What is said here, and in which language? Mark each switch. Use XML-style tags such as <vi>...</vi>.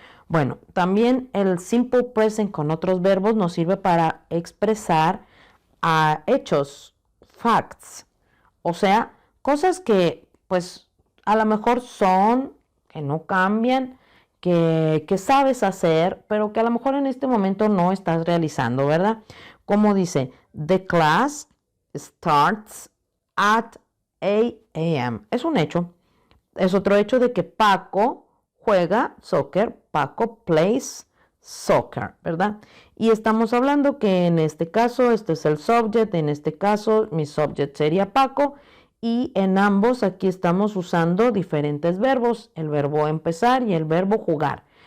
<es>Bueno, también el simple present con otros verbos nos sirve para expresar hechos, facts, o sea, cosas que pues a lo mejor son, que no cambian, que sabes hacer, pero que a lo mejor en este momento no estás realizando, ¿verdad? Como dice,</es> <en>the class starts at 8 a.m.</en> <es>Es un hecho. Es otro hecho de que Paco juega soccer,</es> <en>Paco plays soccer,</en> <es>¿verdad? Y estamos hablando que en este caso, este es el subject, en este caso mi subject sería Paco, y en ambos aquí estamos usando diferentes verbos, el verbo empezar y el verbo jugar.</es>